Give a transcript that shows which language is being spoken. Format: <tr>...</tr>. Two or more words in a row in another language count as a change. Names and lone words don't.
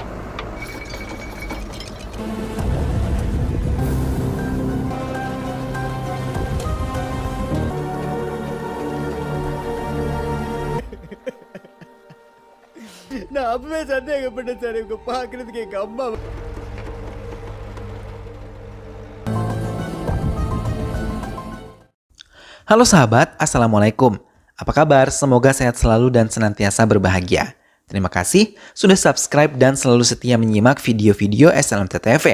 <ta>நான் அப்பவே சந்தேகப்பட்டேன் சார். இவங்க பாக்குறதுக்கு எங்க அம்மா.</ta> <id>Halo sahabat, Assalamualaikum. Apa kabar? Semoga sehat selalu dan senantiasa berbahagia. Terima kasih sudah subscribe dan selalu setia menyimak video-video SLMT-TV.</id>